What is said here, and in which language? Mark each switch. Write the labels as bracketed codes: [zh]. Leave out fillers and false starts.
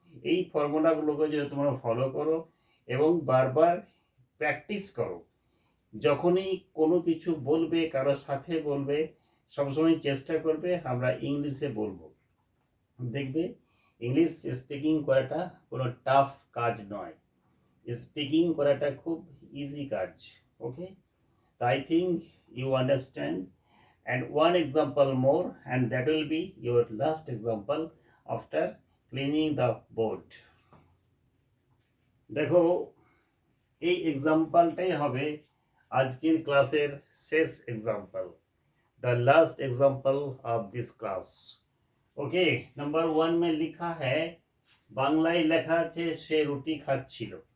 [bn] এই ফর্মুলাগুলোকে যদি তোমরা ফলো করো এবং বারবার প্র্যাকটিস করো, যখনই কোনো কিছু বলবে, কারোর সাথে বলবে, সবসময় চেষ্টা করবে আমরা ইংলিশে বলবো, দেখবে ইংলিশ স্পিকিং করাটা কোনো টাফ কাজ নয়, স্পিকিং করাটা খুব ইজি কাজ। [en] Okay, I think you understand. And one example more, and that will be your last example after cleaning the board. [bn] দেখো এই এক্সাম্পলটাই হবে আজকের ক্লাসের শেষ example, [en] the last example of this class. [hi] Okay, number 1 में लिखा है, [bn] বাংলায় লেখা আছে সে রুটি খাচ্ছিল।